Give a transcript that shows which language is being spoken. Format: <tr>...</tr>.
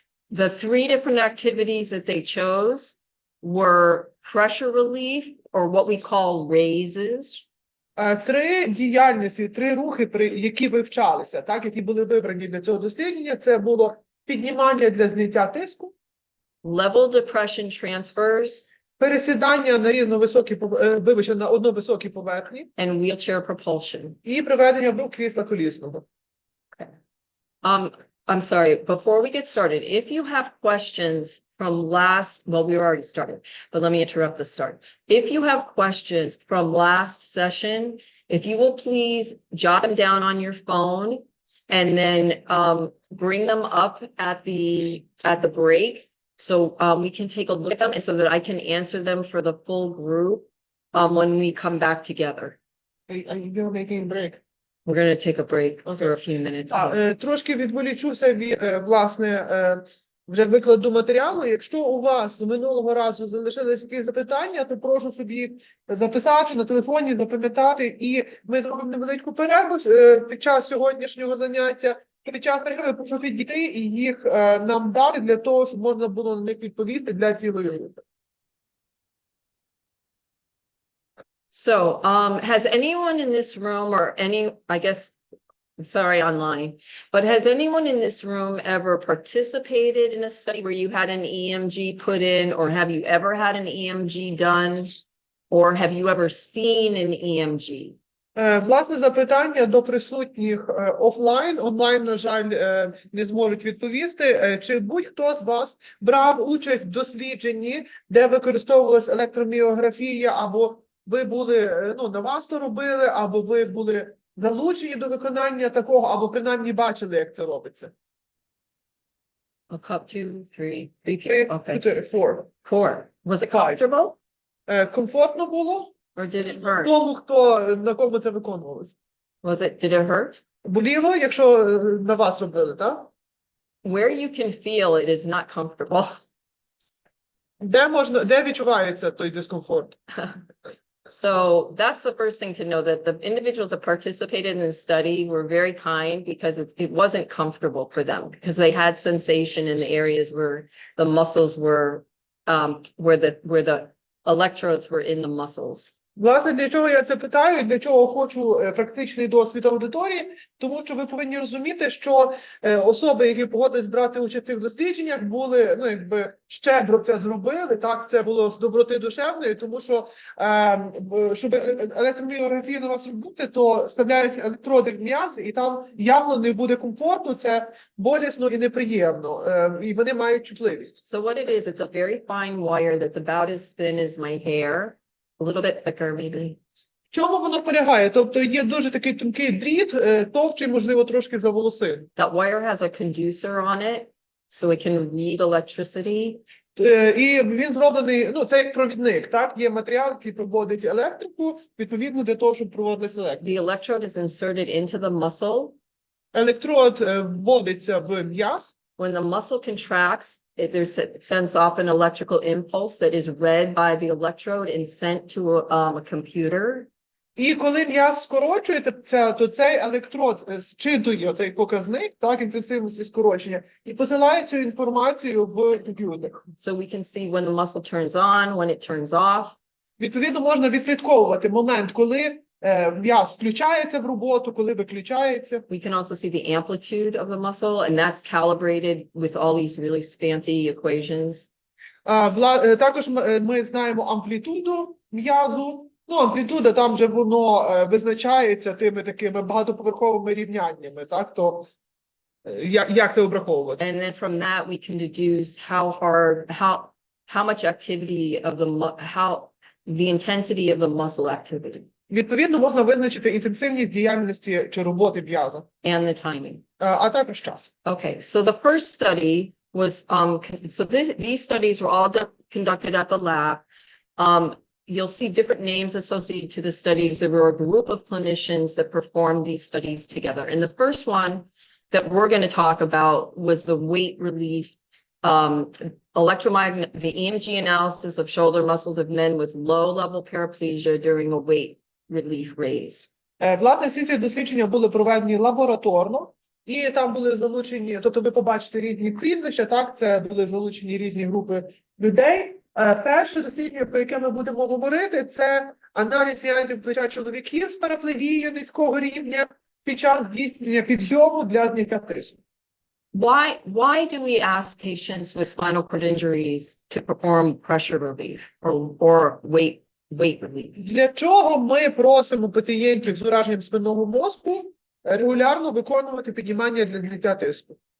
<en>The three different activities that they chose were pressure relief, or what we call raises.</en> <uk>Три діяльності, три рухи, які вивчалися, так, які були вибрані для цього дослідження, це було піднімання для зняття тиску,</uk> <en>Level depression transfers,</en> <uk>пересідання на різновисокі, на одновисокій поверхні</uk> <en>and wheelchair propulsion.</en> <uk>і приведення в рух крісла колісного.</uk> <en>I'm sorry, before we get started, if you have questions from well, we already started, but let me interrupt the start. If you have questions from last session, if you will please jot them down on your phone and then bring them up at the break, so we can take a look at them and so that I can answer them for the full group when we come back together. Are you making a break? We're going to take a break for a few minutes.</en> <uk>Трошки відволічуся від, власне, вже викладу матеріалу. Якщо у вас з минулого разу залишились якісь запитання, то прошу собі записати на телефоні, запам'ятати, і ми зробимо невеличку перерву під час сьогоднішнього заняття. Під час перерви прошу підійти і їх нам дати для того, щоб можна було на них відповісти для цілої групи.</uk> <en>So, has anyone in this room or I guess, I'm sorry, online, but has anyone in this room ever participated in a study where you had an EMG put in, or have you ever had an EMG done, or have you ever seen an EMG?</en> <uk>Власне, запитання до присутніх офлайн. Онлайн, на жаль, не зможуть відповісти. Чи будь-хто з вас брав участь в дослідженні, де використовувалась електроміографія, або ви були, на вас то робили, або ви були залучені до виконання такого, або принаймні бачили, як це робиться?</uk> <en>A cup, 2, 3 people. Okay. 4. 4. Was it Five. comfortable,</en> <uk>Комфортно було?</uk> <en>or did it hurt?</en> <uk>Тому, на кому це виконувалося.</uk> <en>Did it hurt?</en> <uk>Боліло, якщо на вас робили, так?</uk> <en>Where you can feel it is not comfortable.</en> <uk>Де відчувається той дискомфорт?</uk> <en>So that's the first thing to know, that the individuals that participated in the study were very kind, because it wasn't comfortable for them, because they had sensation in the areas where the muscles were, where the electrodes were in the muscles.</en> <uk>Власне, для чого я це питаю, для чого хочу практичний досвід аудиторії, тому що ви повинні розуміти, що особи, які погодились брати участь в цих дослідженнях, були, щедро це зробили, так, це було з доброти душевної, тому що, щоб електроміографію на вас робити, то вставляються електроди в м'язи, і там явно не буде комфортно, це болісно і неприємно, і вони мають чутливість.</uk> <en>So what it is, it's a very fine wire that's about as thin as my hair. A little bit thicker, maybe.</en> <uk>В чому воно полягає? Тобто є дуже такий тонкий дріт, товщий, можливо, трошки за волосин.</uk> <en>That wire has a conducer on it, so it can read electricity.</en> <uk>І він зроблений, це як провідник, так? Є матеріал, який проводить електрику, відповідно для того, щоб проводилась електрика.</uk> <en>The electrode is inserted into the muscle.</en> <uk>Електрод вводиться в м'яз.</uk> <en>When the muscle contracts, it sends off an electrical impulse that is read by the electrode and sent to a computer.</en> <uk>І коли м'яз скорочується, то цей електрод зчитує цей показник, так, інтенсивності скорочення, і посилає цю інформацію в комп'ютер.</uk> <en>So we can see when the muscle turns on, when it turns off.</en> <uk>Відповідно, можна відслідковувати момент, коли м'яз включається в роботу, коли виключається.</uk> <en>We can also see the amplitude of the muscle, and that's calibrated with all these really fancy equations.</en> <uk>Також ми знаємо амплітуду м'язу. Амплітуда, там же воно визначається тими такими багатоповерховими рівняннями, так? То як це обраховувати?</uk> <en>And then from that we can deduce how much activity of the intensity of the muscle activity.</en> <uk>Відповідно, можна визначити інтенсивність діяльності чи роботи м'яза,</uk> <en>and the timing.</en> <uk>а також час.</uk> <en>Okay, so the first study was, these studies were all conducted at the lab. You'll see different names associated to the studies. There were a group of clinicians that performed these studies together. And the first one that we're going to talk about was the weight relief, the EMG analysis of shoulder muscles of men with low-level paraplegia during a weight relief raise.</en> <uk>Власне, всі ці дослідження були проведені лабораторно, і там були залучені, тобто ви побачите різні прізвища, так, це були залучені різні групи людей. Перше дослідження, про яке ми будемо говорити, це аналіз м'язів плеча чоловіків з параплегією низького рівня під час здійснення підйому для зняття тиску.</uk> <en>Why do we ask patients with spinal cord injuries to perform pressure relief or weight relief?</en> <uk>Для чого ми просимо пацієнтів з ураженням спинного мозку регулярно виконувати піднімання для зняття тиску?</uk>